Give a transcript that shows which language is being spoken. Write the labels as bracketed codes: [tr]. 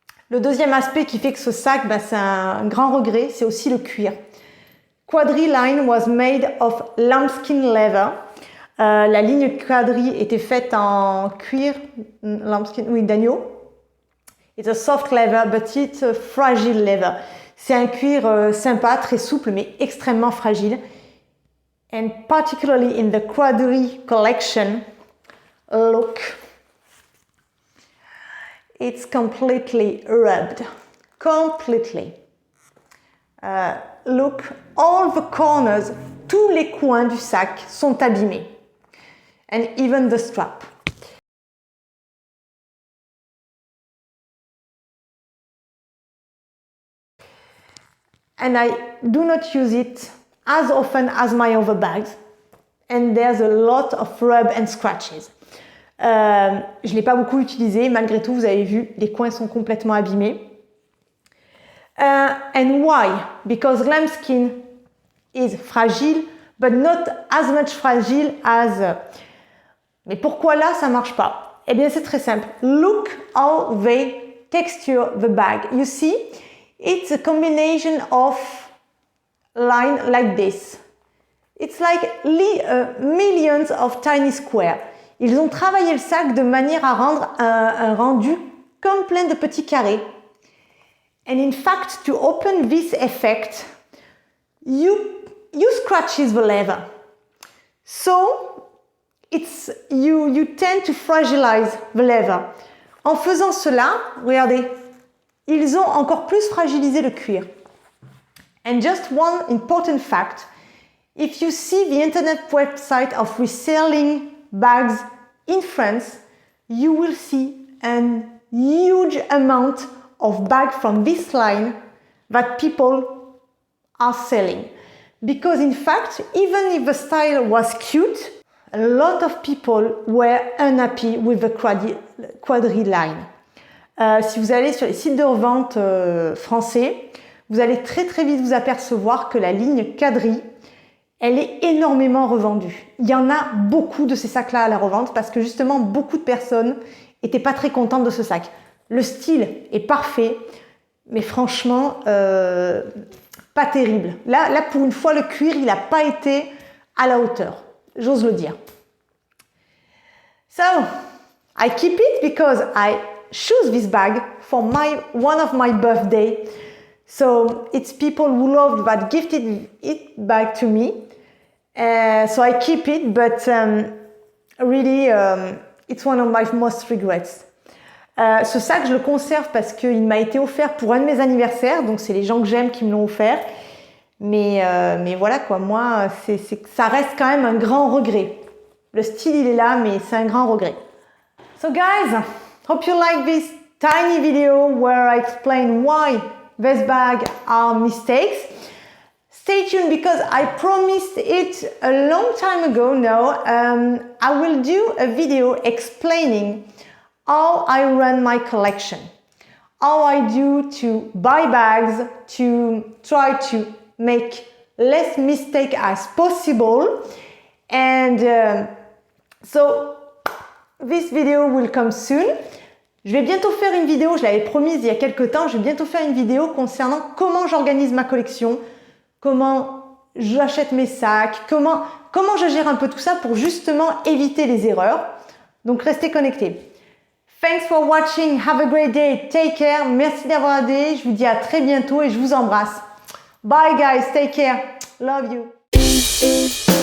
[fr] Le deuxième aspect qui fait que ce sac, c'est un grand regret, c'est aussi le cuir. [en] Quadri line was made of lambskin leather. [fr] La ligne Quadri était faite en cuir, lambskin, oui, d'agneau. [en] It's a soft leather, but it's a fragile leather. [fr] C'est un cuir sympa, très souple, mais extrêmement fragile. [en] And particularly in the Quadri collection, look. It's completely rubbed. Completely. Look, all the corners, [fr] tous les coins du sac sont abîmés. [en] And even the strap. And I do not use it as often as my other bags. and there's a lot of rub and scratches. [fr] Je ne l'ai pas beaucoup utilisé, malgré tout, vous avez vu, les coins sont complètement abîmés. [en] And why? Because lambskin is fragile, but not as much fragile as... [fr] Mais pourquoi là, ça ne marche pas? Eh bien, c'est très simple. [en] Look how they texture the bag. You see, it's a combination of line like this. It's like millions of tiny squares. [fr] Ils ont travaillé le sac de manière à rendre un rendu comme plein de petits carrés. [en] And in fact, to open this effect, you scratches the leather. So you tend to fragilize the leather. [fr] En faisant cela, regardez, ils ont encore plus fragilisé le cuir. [en] And just one important fact, if you see the internet website of reselling bags in France, you will see a huge amount of bags from this line that people are selling. Because in fact, even if the style was cute, a lot of people were unhappy with the quadri line. [fr] Si vous allez sur les sites de revente français, vous allez très vite vous apercevoir que la ligne quadri, elle est énormément revendue. Il y en a beaucoup de ces sacs-là à la revente parce que justement, beaucoup de personnes n'étaient pas très contentes de ce sac. Le style est parfait, mais franchement, pas terrible. Là, pour une fois, le cuir, il n'a pas été à la hauteur. J'ose le dire. [en] So, I keep it because I choose this bag for one of my birthday. So, it's people who loved that gifted it back to me. So I keep it, but really, it's one of my most regrets. [fr] Ce sac, je le conserve parce qu'il m'a été offert pour un de mes anniversaires, donc c'est les gens que j'aime qui me l'ont offert. Mais voilà quoi, moi, ça reste quand même un grand regret. Le style, il est là, mais c'est un grand regret. [en] So guys, hope you like this tiny video where I explain why these bags are mistakes. Stay tuned because I promised it a long time ago now. I will do a video explaining how I run my collection, how I do to buy bags, to try to make less mistake as possible. And so this video will come soon. [fr] Je vais bientôt faire une vidéo, je l'avais promise il y a quelques temps, je vais bientôt faire une vidéo concernant comment j'organise ma collection, comment j'achète mes sacs, comment je gère un peu tout ça pour justement éviter les erreurs. Donc restez connectés. [en] Thanks for watching, have a great day, take care, [fr] merci d'avoir aidé, je vous dis à très bientôt et je vous embrasse. [en] Bye guys, take care, love you.